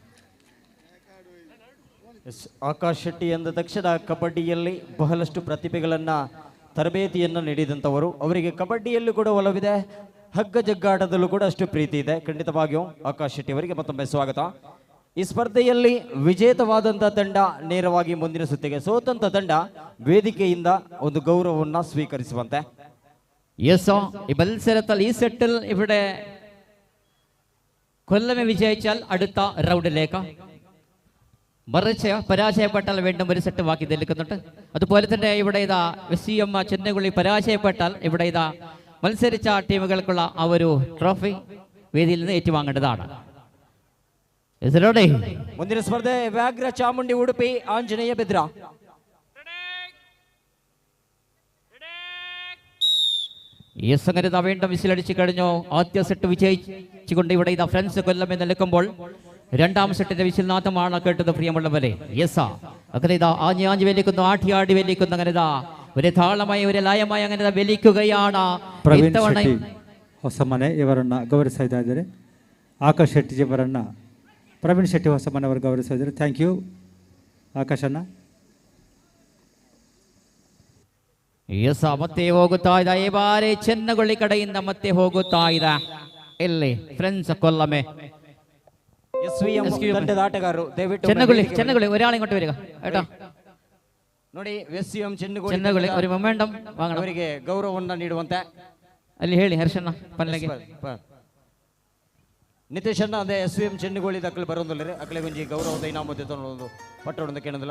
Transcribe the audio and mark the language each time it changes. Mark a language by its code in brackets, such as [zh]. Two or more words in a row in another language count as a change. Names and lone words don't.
[kn] ಆಕಾಶ್ ಶೆಟ್ಟಿ ಎಂದ ತಕ್ಷಣ ಕಬಡ್ಡಿಯಲ್ಲಿ ಬಹಳಷ್ಟು ಪ್ರತಿಭೆಗಳನ್ನು ತರಬೇತಿಯನ್ನು ನೀಡಿದಂಥವರು. ಅವರಿಗೆ ಕಬಡ್ಡಿಯಲ್ಲೂ ಕೂಡ ಒಲವಿದೆ, ಹಗ್ಗ ಜಗ್ಗಾಟದಲ್ಲೂ ಕೂಡ ಅಷ್ಟು ಪ್ರೀತಿ ಇದೆ. ಖಂಡಿತವಾಗಿಯೂ ಆಕಾಶ್ ಶೆಟ್ಟಿ ಅವರಿಗೆ ಮತ್ತೊಮ್ಮೆ ಸ್ವಾಗತ. ಈ ಸ್ಪರ್ಧೆಯಲ್ಲಿ ವಿಜೇತವಾದಂಥ ತಂಡ ನೇರವಾಗಿ ಮುಂದಿನ ಸುತ್ತಿಗೆ, ಸೋತಂತ ತಂಡ ವೇದಿಕೆಯಿಂದ ಒಂದು ಗೌರವವನ್ನು ಸ್ವೀಕರಿಸುವಂತೆ. [ml] യെസ്, ഈ മത്സരത്തിൽ ഈ സെറ്റിൽ ഇവിടെ കൊല്ലമേ വിജയിച്ചാൽ അടുത്ത റൗണ്ടിലേക്ക്, മറിച്ച് പരാജയപ്പെട്ടാൽ വീണ്ടും ഒരു സെറ്റ് ബാക്കി നിൽക്കുന്നുണ്ട്. അതുപോലെ തന്നെ ഇവിടെ ഇതാ SVM ചെന്നൈ പരാജയപ്പെട്ടാൽ ഇവിടെ ഇതാ മത്സരിച്ച ടീമുകൾക്കുള്ള ആ ഒരു ട്രോഫി വേദിയിൽ നിന്ന് ഏറ്റുവാങ്ങേണ്ടതാണ്. [kn] ಮುಂದಿನ ಸ್ಪರ್ಧೆ ವ್ಯಾಘ್ರ ಚಾಮುಂಡಿ ಉಡುಪಿ ಆಂಜನೇಯ ಬೆದ್ರ. [ml] എസ് അങ്ങനെ ഇതാ വീണ്ടും വിസിലടിച്ചു കഴിഞ്ഞു. ആദ്യ സെറ്റ് വിജയിച്ചുകൊണ്ട് ഇവിടെ ഇതാ ഫ്രണ്ട്സ് കൊല്ലം എന്ന് നിൽക്കുമ്പോൾ രണ്ടാം സെറ്റിന്റെ വിസിൽനാഥമാണ് കേട്ടത് പ്രിയമുള്ളവരെ. യെസ് അങ്ങനെ ഇതാ ആഞ്ഞാഞ്ഞ് വലിക്കുന്നു, ആട്ടി വലിക്കുന്നു. അങ്ങനെ ഇതാ ഒരു താളമായി ഒരു ലയമായി അങ്ങനെ വലിക്കുകയാണ്. [kn] ಪ್ರವೀಣ್ ಶೆಟ್ಟಿ ಹೊಸಮನೆ ಇವರನ್ನು ಗೌರವಿಸ್ತಾ ಇದ್ದಾರೆ. ಆಕಾಶ್ ಶೆಟ್ಟಿ ಇವರನ್ನು ಪ್ರವೀಣ್ ಶೆಟ್ಟಿ ಹೊಸಮನೆ ಅವರು ಗೌರವಿಸ್ತಾ ಇದ್ದಾರೆ. [en] thank you [kn] ಆಕಾಶ್ ಅಣ್ಣ. ಎಸ್ ಮತ್ತೆ ಹೋಗುತ್ತಾ ಇದೆ ಈ ಬಾರಿ ಚೆನ್ನಗೊಳ್ಳಿ ಕಡೆಯಿಂದ ಮತ್ತೆ ಹೋಗುತ್ತಾ ಇದೆ ಇಲ್ಲಿ ಫ್ರೆಂಡ್ಸ್ ಕೊಲ್ಲಮೆ ತಂಡದ ಆಟಗಾರರು ದಯವಿಟ್ಟು [ml] ಚೆನ್ನಗೊಳ್ಳಿ ഒരാളെ ഇങ്ങോട്ട് വരിക കേട്ടോ. [kn] ನೋಡಿ ಎಸ್ಸಿಎಂ [ml] ಚೆನ್ನಗೊಳ್ಳಿ ഒരു ಮೊಮೆಂಟಮ್ വാങ്ങണം. [kn] ಅವರಿಗೆ ಗೌರವವನ್ನು ನೀಡುವಂತೆ [tcy] ಅಲ್ಲಿ ಹೇಳಿ ಹರ್ಷಣ್ಣ ಪನ್ನಲೆಗೆ ನಿತೇಶ್ ಅಣ್ಣ ಅದೇ ಎಸ್ವಿಎಂ ಚೆನ್ನಗೊಳ್ಳಿ ಅಕ್ಕಳು ಬರೋದಿಲ್ಲ ಅಕ್ಕಳೆ ಒಂಜಿ ಗೌರವದ ಇನಾಮದ್ದು ತೊಗೊಂಡು ಪಟ್ಟೊಂದು ಕೇಳೋದಿಲ್ಲ.